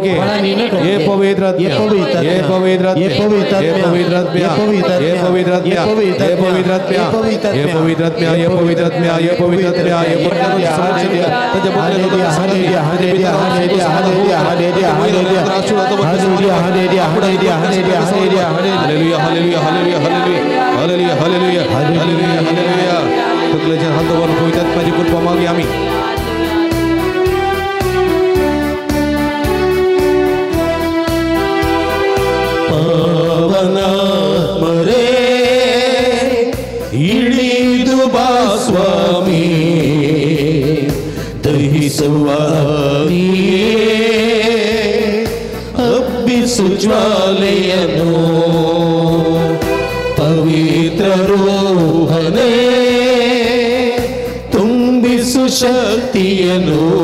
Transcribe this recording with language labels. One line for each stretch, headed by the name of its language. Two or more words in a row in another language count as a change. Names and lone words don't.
Konkani: ये ये पवित्र आत्म्या ये पवित्र आत्म्या ये पवित्र आत्म्या ये पवित्र आत्म्या ये पवित्र आत्म्या ये पवित्र आत्म्या ये पवित्र आत्म्या ये पवित्र आत्म्या ये पवित्र तकलेच्या हातावर पवित्र आत्म्याची कृपा मागली आम्ही
Kannada: ಪವನಾತ್ಮರೇ ಇಳಿದು ಬಾ ಸ್ವಾಮಿ ದಹಿಸುವ ಹಬ್ಬಿಸು ಜ್ವಾಲೆಯನು ಪವಿತ್ರ ರೋಹನೇ ತುಂಬಿಸು ಶಕ್ತಿಯನು